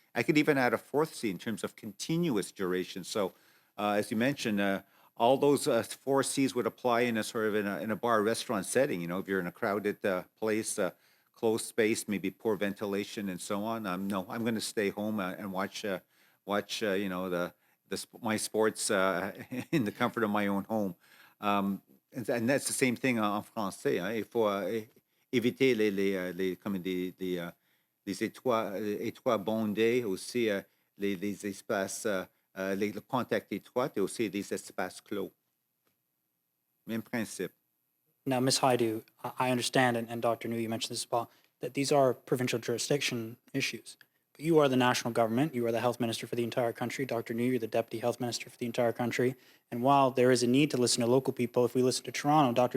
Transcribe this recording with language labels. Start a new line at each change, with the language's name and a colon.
English: I could even add a 4th C in terms of continuous duration. So as you mentioned, all those 4 C's would apply in a sort of in a bar restaurant setting. If you're in a crowded place, closed space, maybe poor ventilation, and so on. I'm going to stay home and watch my sports in the comfort of my own home. And that's the same thing
French: en français. Il faut éviter les étroits bondés, aussi les espaces, les contacts étroits, et aussi des espaces clos. Même principe.
English: Now, Ms. Hajdu, I understand, and Dr. Njoo, you mentioned this as well, that these are provincial jurisdiction issues. But you are the national government. You are the health minister for the entire country. Dr. Njoo, you're the deputy health minister for the entire country. And while there is a need to listen to local people, if we listen to Toronto, Dr.